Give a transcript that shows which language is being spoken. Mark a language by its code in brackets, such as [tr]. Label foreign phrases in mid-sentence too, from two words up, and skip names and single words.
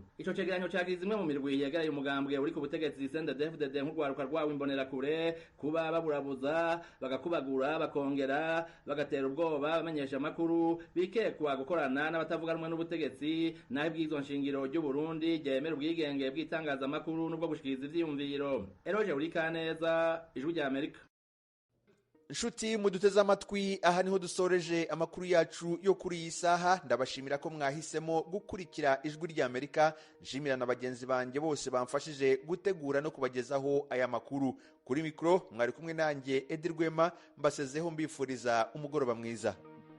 [rn] Ico cegeranyo cagize imwe mu mirwi yegereye umugambwe uri ku butegetsi CNDD-FDD nk'urwaruka rwawo imbonerakure kuba baburabuza bagakubagura bakongera bagatera ubwoba abamenyesha makuru bikekwa gukorana n'abatavuga rumwe n'ubutegetsi naho ibwirizwa nshingiro ry'u Burundi ryemera ubwigenge bw'itangazamakuru n'ubwo gushikiriza ivyiyumviro. Eroje Urikaneza, Ijwi rya Amerika. Nshuti muduteze amatwi, aha niho dusoreje amakuru yacu yo kuri iyi saha. Ndabashimira ko mwahisemo gukurikira Ijwi rya Amerika. Nshimira na bagenzi banjye bose bamfashije gutegura no kubagezaho aya makuru. Kuri mikro mwari kumwe nanjye Edi Rwema, mbasezeho mbifuriza umugoroba mwiza.